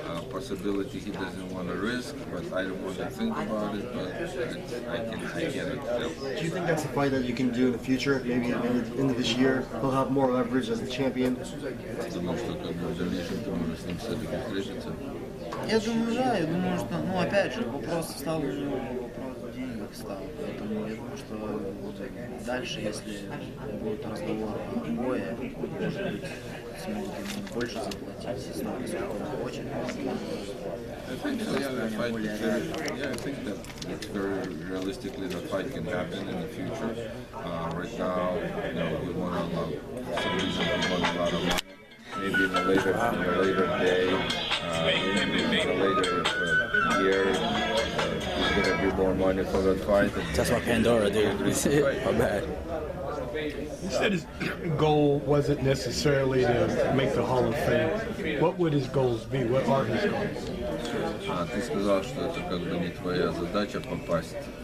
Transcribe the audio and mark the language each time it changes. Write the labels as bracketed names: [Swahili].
[English] Possibility he doesn't want to risk, but I don't want to think about it, but I cannot tell. Do you think that's a fight that you can do in the future? Maybe at the end of this year, he'll have more leverage as a champion? [Russian] Думаю, что как бы в дальнейшем ты можешь с ним все-таки встретиться. Я думаю, да, я думаю, что, опять же, вопрос стал у него, вопрос денег стал, поэтому я думаю, что дальше, если будет разговор о бое, может быть, смогут ему больше заплатить, если он хочет. [English] I think that very realistically the fight can happen in the future. Right now, we want to allow some reason we want a lot of money. Maybe in a later day, maybe in a later year, there's going to be more money for that fight. That's my Pandora, dude. My bad. He said his goal wasn't necessarily to make the Hall of Fame. What would his goals be? What are his goals? [Russian] Ты сказал, что это как бы не твоя задача попасть.